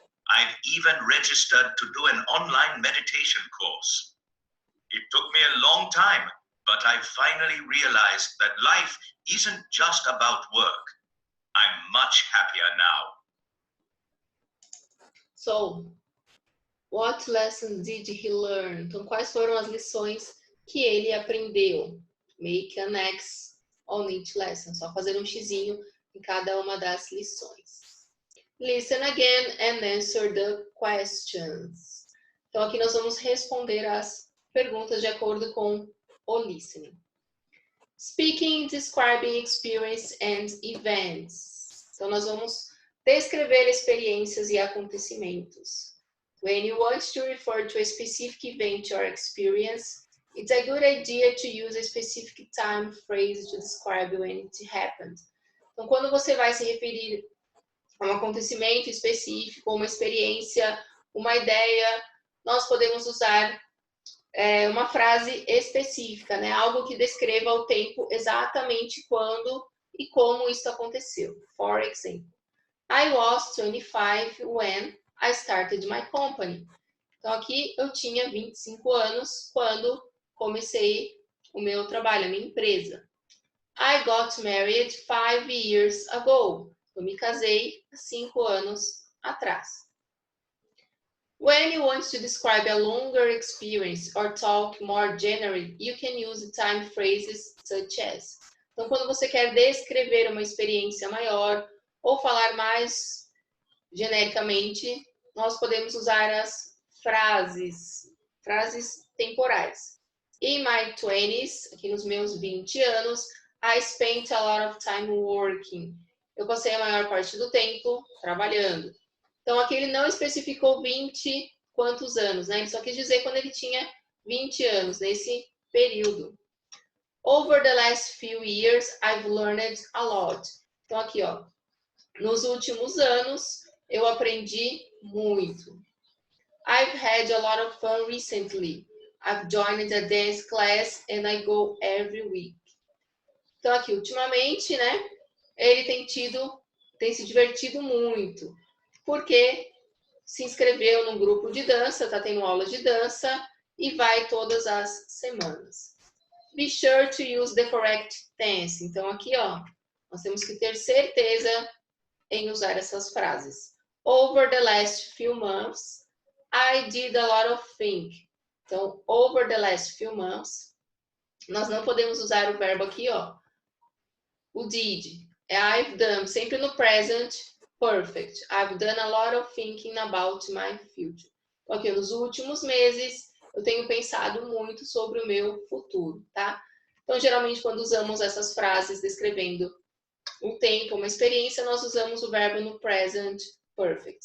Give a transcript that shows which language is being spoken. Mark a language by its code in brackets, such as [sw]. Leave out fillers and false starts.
[en] I've even registered to do an online meditation course. It took me a long time, but I finally realized that life isn't just about work. I'm much happier now. So, what lessons did he learn? [pt] Então, quais foram as lições que ele aprendeu? [en] Make an X on each lesson. [pt] Só fazer um xizinho em cada uma das lições. [en] Listen again and answer the questions. [pt] Então, aqui nós vamos responder as perguntas de acordo com o listening. [en] Speaking, describing experience and events. [pt] Então, nós vamos descrever experiências e acontecimentos. [en] When you want to refer to a specific event or experience, it's a good idea to use a specific time phrase to describe when it happened. [pt] Então, quando você vai se referir a um acontecimento específico, uma experiência, uma ideia, nós podemos usar uma frase específica, né? Algo que descreva o tempo exatamente quando e como isso aconteceu. [en] For example, I was 25 when I started my company. [pt] Então, aqui eu tinha 25 anos quando comecei o meu trabalho, a minha empresa. [en] I got married 5 years ago. [pt] Eu me casei há 5 anos atrás. [en] When you want to describe a longer experience or talk more generally, you can use time phrases such as. [pt] Então, quando você quer descrever uma experiência maior ou falar mais genericamente, nós podemos usar as frases temporais. [en] In my 20s, [pt] aqui nos meus 20 anos, [en] I spent a lot of time working. [pt] Eu passei a maior parte do tempo trabalhando. Então, aqui ele não especificou 20 quantos anos, né? Ele só quis dizer quando ele tinha 20 anos, nesse período. [en] Over the last few years, I've learned a lot. [pt] Então, aqui, ó. Nos últimos anos, eu aprendi muito. [en] I've had a lot of fun recently. I've joined a dance class and I go every week. [pt] Então, aqui, ultimamente, né? Ele tem se divertido muito. Porque se inscreveu num grupo de dança, tá tendo aula de dança e vai todas as semanas. [en] Be sure to use the correct tense. [pt] Então, aqui, ó, nós temos que ter certeza em usar essas frases. [en] Over the last few months, I did a lot of things. [pt] Então, [en] over the last few months, [pt] nós não podemos usar o verbo aqui, ó. O did. [en] I've done, [pt] sempre no [en] present perfect. I've done a lot of thinking about my future. [pt] Então, aqui, nos últimos meses, eu tenho pensado muito sobre o meu futuro, tá? Então, geralmente, quando usamos essas frases descrevendo um tempo, uma experiência, nós usamos o verbo no present perfect.